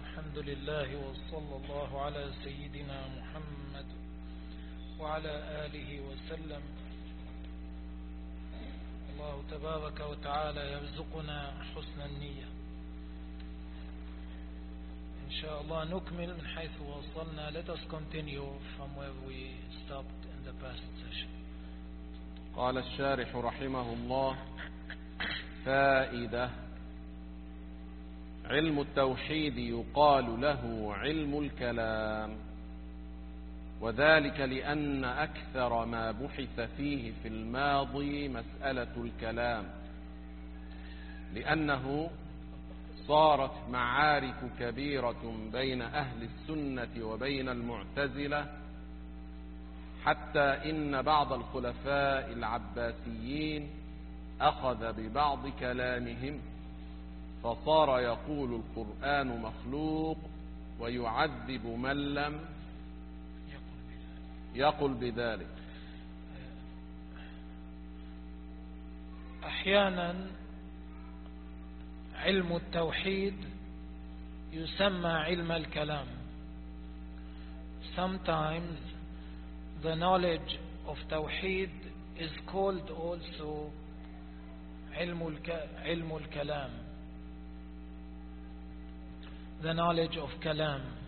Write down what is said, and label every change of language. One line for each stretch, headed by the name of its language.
Arabic: الحمد لله وصلى الله على سيدنا محمد وعلى آله وسلم. الله تبارك وتعالى يرزقنا حسن النية. إن شاء الله نكمل من حيث وصلنا.
English: Let us continue from where we stopped in the past session.
Arabic: قال الشارح رحمه الله: فائدة. علم التوحيد يقال له علم الكلام، وذلك لأن أكثر ما بحث فيه في الماضي مسألة الكلام، لأنه صارت معارك كبيرة بين أهل السنة وبين المعتزلة، حتى إن بعض الخلفاء العباسيين أخذ ببعض كلامهم، فصار يقول القرآن مخلوق ويعذب من لم يقل بذلك. أحيانا علم التوحيد يسمى علم الكلام.
English: Sometimes the knowledge of tawheed is called also علم الكلام. The knowledge of kalam.